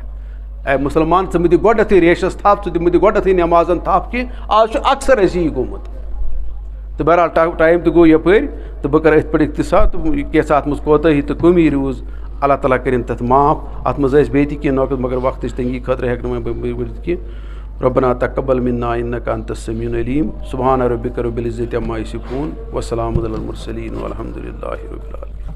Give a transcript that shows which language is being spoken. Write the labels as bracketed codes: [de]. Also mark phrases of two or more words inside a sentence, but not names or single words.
[ks] اے مُسلمان ژٕ مہٕ دِ گۄڈنٮ۪تھٕے ریشس تھپھ ژٕ دِ مہٕ دِ گۄڈنٮ۪تھٕے نٮ۪مازن تھپھ کہِ آز چھُ اکثر اَسہِ یی گوٚمُت. تہٕ بہرحال ٹایم تہِ گوٚو یپٲرۍ تہٕ بہٕ کرٕ أتھۍ پٮ۪ٹھ اختصار تہٕ کینٛژھا اتھ منٛز کوتٲہی تہٕ کٔمی روٗز اللہ تعالیٰ کٔرِنۍ تتھ معاف. اتھ منٛز ٲسۍ بیٚیہِ تہِ کینٛہہ نۄقٕط مگر وقتٕچ تنگی خٲطرٕ ہٮ۪کہٕ نہٕ وۄنۍ بہٕ ؤنِتھ کینٛہہ. [ar] ربنا تقبل منا انک انت السمیع العلیم سبحان ربک رب العزة عما یصفون وسلام علی المرسلین والحمد للہ رب العالمین.